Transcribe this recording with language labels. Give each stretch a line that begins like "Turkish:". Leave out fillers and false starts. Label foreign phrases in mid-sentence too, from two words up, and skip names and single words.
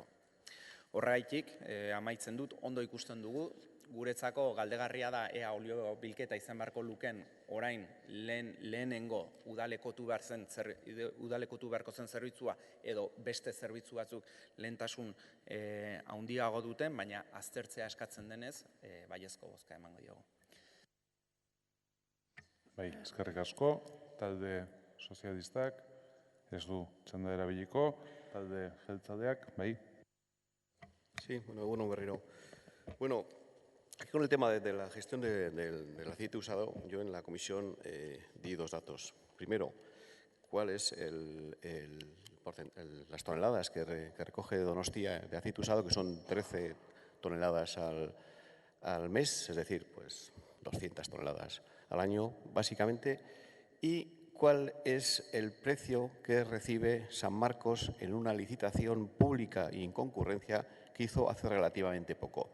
Basque: Horregaitik, amaitzen dut, ondo ikusten dugu, guretzako galdegarria da ea olio bilketa izan beharko luken orain lehenengo udalekotu beharko zen zerbitzua edo beste zerbitzu batzuk lehentasun handiago duten, baina aztertzea eskatzen denez, baiezko bozka emango diogu. Bai, eskerrik asko, talde sozialistak, ez du txanda erabiliko, talde jeltzaleak, bai.
Spanish: Sí, bueno, berriro. Bueno, aquí con el tema de la gestión del aceite usado, yo en la comisión di dos datos. Primero, cuál es las toneladas que recoge Donostia de aceite usado, que son 13 toneladas al mes, es decir, pues 200 toneladas al año, básicamente, y cuál es el precio que recibe San Marcos en una licitación pública y en concurrencia que hizo hace relativamente poco.